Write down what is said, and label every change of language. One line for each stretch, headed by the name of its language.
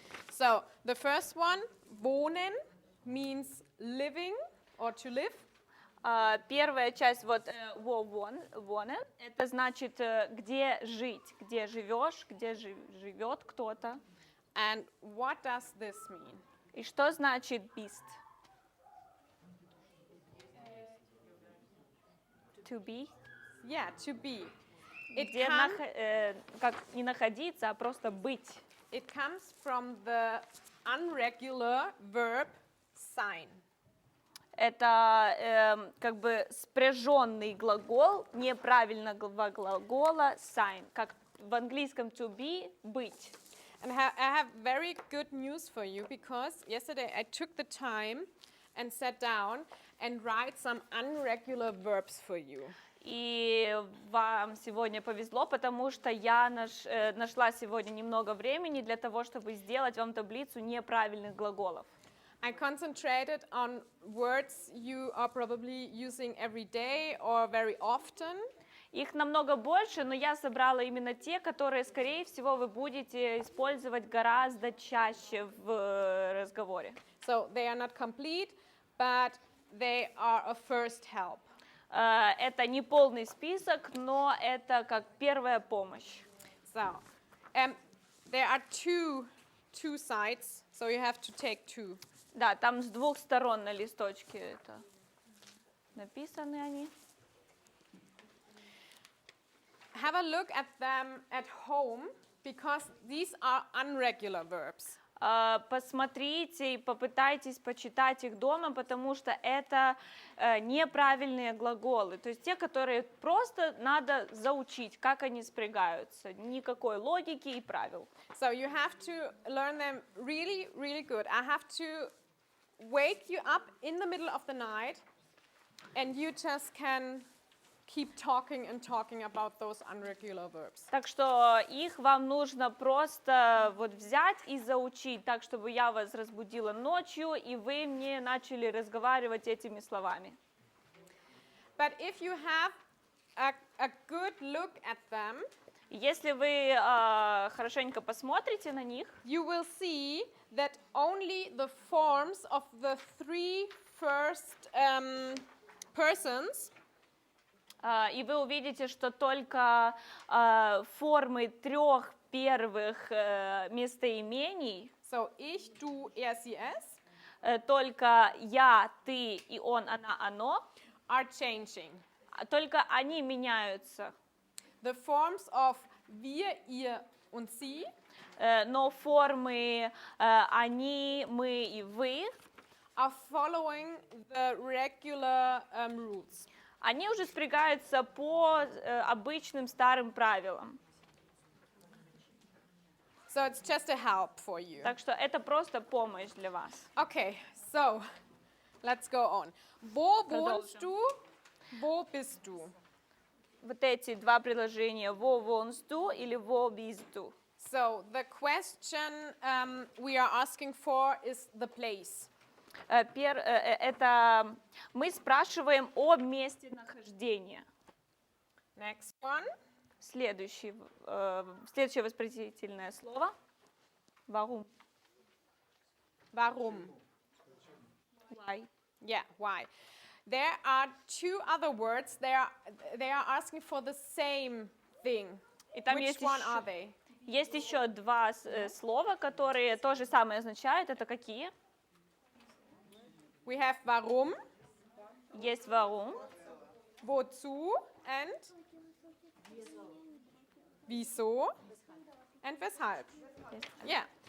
English: So, the first one, wohnen, means living or to live.
Russian: Первая часть, вот wohnen, это значит, где жить, где живешь, где живет кто-то.
English: And what does this mean?
Russian: И что значит bist?
English: To be? Yeah, to be. It,
Russian: Где как не находиться, а просто быть.
English: it comes from the unregular verb sein.
Russian: Это как бы спряженный глагол неправильного глагола sein, как в английском to be быть.
English: And I have very good news for you because yesterday I took the time and sat down and write some unregular verbs for you.
Russian: И вам сегодня повезло, потому что я нашла сегодня немного времени для того, чтобы сделать вам таблицу неправильных глаголов.
English: I concentrated on words you are probably using every day or very often.
Russian: Их намного больше, но я собрала именно те, которые, скорее всего, вы будете использовать гораздо чаще в разговоре.
English: So they are not complete, but they are a first help.
Russian: Это не полный список, но это как первая помощь.
English: So there are two sides, so you have to take two.
Russian: Да, там с двух сторон на листочке это написаны они.
English: Have a look at them at home because these are unregular verbs.
Russian: Посмотрите и попытайтесь почитать их дома, потому что это неправильные глаголы, то есть те, которые просто надо заучить, как они спрягаются, никакой логики и правил.
English: So you have to learn them really, really good. I have to wake you up in the middle of the night, and you just can keep talking and talking about those unregular verbs.
Russian: Так что их вам нужно просто вот взять и заучить, так чтобы я вас разбудила ночью, и вы мне начали разговаривать этими словами.
English: But if you have a good look at them,
Russian: Если вы хорошенько посмотрите на них,
English: you will see that only the forms of the three first persons
Russian: и вы увидите, что только формы трех первых местоимений,
German: so ich, du, er, sie, es,
Russian: только я, ты и он, она, оно,
English: are changing.
Russian: только они меняются.
German: The forms of wir, ihr und sie
Russian: Но формы они, мы и вы,
English: are following the regular rules.
Russian: они уже спрягаются по обычным старым правилам.
English: So it's just a help for you.
Russian: Так что это просто помощь для вас.
English: Okay, so let's go on.
German: Wo wohnst
Russian: Продолжим.
German: du? Wo bist du?
Russian: Вот эти два предложения
German: «Wo wohnst du»
Russian: или
German: «Wo bist du».
English: So the question we are asking for is the place.
Russian: Это мы спрашиваем о месте нахождения.
English: Next one.
Russian: Следующее воспроизводительное слово.
German: Warum? Warum?
English: Why? Yeah, why? There are two other words. They are asking for the same thing.
Russian: И там
English: Which one are they?
Russian: есть еще два слова, которые то же самое означают. Это какие?
English: We have warum,
Russian: Есть warum,
English: wozu, and wieso, and weshalb. Yeah.